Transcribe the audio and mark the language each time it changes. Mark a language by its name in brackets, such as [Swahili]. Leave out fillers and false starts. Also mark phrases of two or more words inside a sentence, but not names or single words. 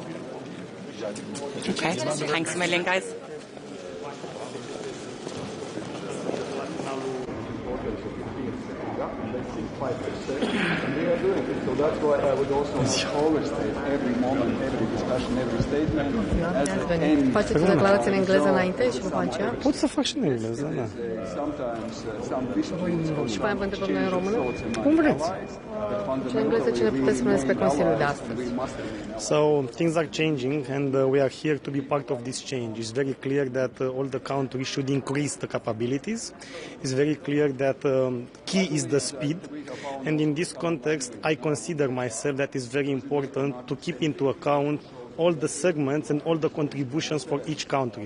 [English] Okay, thanks a million, guys. And we are doing it. So that's why I would also always state every moment, every discussion, every statement as an end. [Romanian] Face tu declarația în engleză înainte și după aceea? Pot să fac și în engleză, da. Și pe aia vă întrebăm noi în română? Cum vreți. Și în engleză ce ne puteți spune despre Consiliul de astăzi? [English] So things are changing and we are here to be part of this change. It's very clear that all the countries should increase the capabilities. It's very clear that key is the speed. And in this context, I consider myself that it's very important to keep into account all the segments and all the contributions for each country.